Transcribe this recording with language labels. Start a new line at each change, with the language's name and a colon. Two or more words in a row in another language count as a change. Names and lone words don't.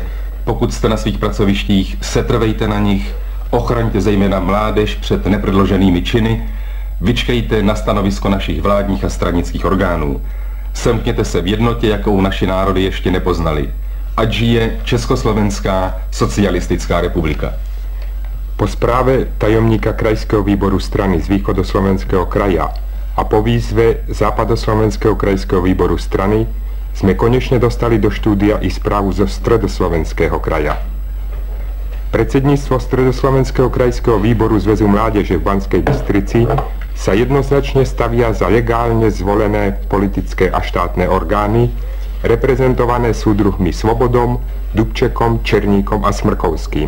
Czech: Pokud jste na svých pracovištích, setrvejte na nich, ochraňte zejména mládež před nepředloženými činy, vyčkejte na stanovisko našich vládních a stranických orgánů. Semkněte se v jednotě, jakou naši národy ještě nepoznali. Ať žije Československá socialistická republika.
Slovak: Po správe tajomníka krajského výboru strany z východoslovenského kraja a po výzve západoslovenského krajského výboru strany sme konečne dostali do štúdia i správu zo stredoslovenského kraja. Predsedníctvo stredoslovenského krajského výboru Zväzu mládeže v Banskej Bystrici sa jednoznačne stavia za legálne zvolené politické a štátne orgány, reprezentované súdruhmi Svobodom, Dubčekom, Černíkom a Smrkovským.